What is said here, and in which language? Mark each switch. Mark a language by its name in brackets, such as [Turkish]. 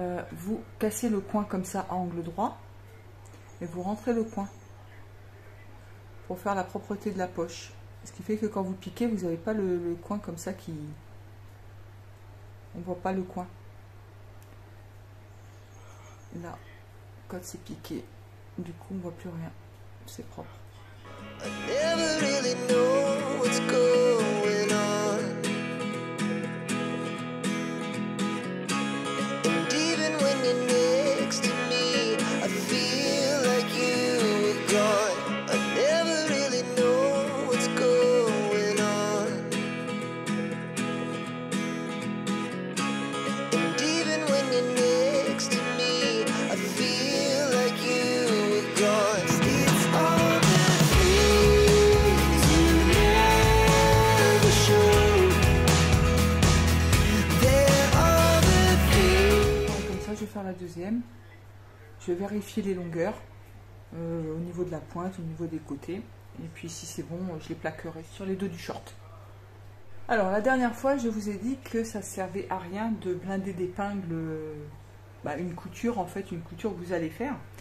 [French] Vous cassez le coin comme ça à angle droit et vous rentrez le coin pour faire la propreté de la poche. Ce qui fait que quand vous piquez, vous n'avez pas le coin comme ça qui... On voit pas le coin. Là, quand c'est piqué, du coup, on voit plus rien. C'est propre. [English] I never really know what's going on. And even when you're next to me, I feel like you were gone. I never really know what's going on. And even when you're next to me, I feel like you were gone. It's all the things you never showed. They're all the things. [French] Comme ça, je vais faire la deuxième. Je vais vérifier les longueurs au niveau de la pointe, au niveau des côtés. Et puis si c'est bon, je les plaquerai sur les dos du short. Alors la dernière fois, je vous ai dit que ça ne servait à rien de blinder d'épingles une couture, en fait, une couture que vous allez faire.